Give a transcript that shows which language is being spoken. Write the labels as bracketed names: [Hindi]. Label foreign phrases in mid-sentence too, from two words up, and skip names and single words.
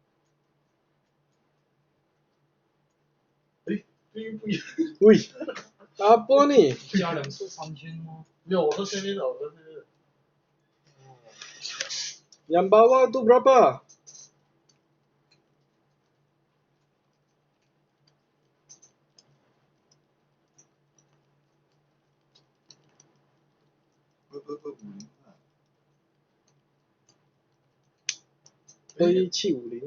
[Malay] Wih, Apa ni? [Chinese] 加2次3000吗？没有，我说前面的，我说前面的。 [Malay] Yang bawah tu berapa? Eh, 2750